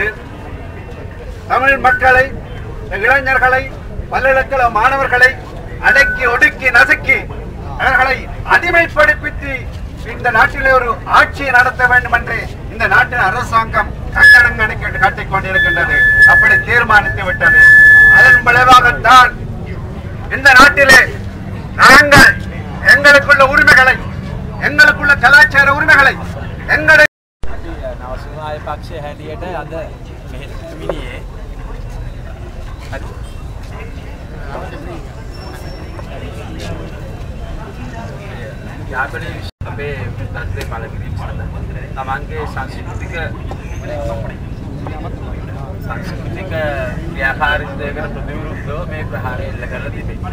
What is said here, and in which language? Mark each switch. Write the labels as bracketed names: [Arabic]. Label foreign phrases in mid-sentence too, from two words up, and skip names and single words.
[Tamil] தமிழ் மக்களை, இளைஞர்களை, பல்கலைக்கழக மாணவர்களை அடக்கி ஒடுக்கி நசுக்கி அவர்களை அடிமைப்படுத்தி இந்த நாட்டிலே ஒரு ஆட்சியை நடத்த வேண்டும் என்று இந்த நாட்டின் அரசாங்கம் கட்டணம் காட்டிக் கொண்டிருக்கின்றது. அப்படி தீர்மானித்து விட்டது. அதன் விளைவாகத்தான் இந்த நாட்டிலே நாங்கள் எங்களுக்குள்ள உரிமைகளை, எங்களுக்குள்ள கலாச்சார உரிமைகளை எங்களை [Sinhala] අපේ තත්ත්වය බල කිරීම සඳහා තමන්ගේ සංස්කෘතික ක්‍රියාකාරීත්වයකට ප්‍රතිවිරුද්ධව මේ ප්‍රහාරය එල්ල කරලා තිබෙනවා.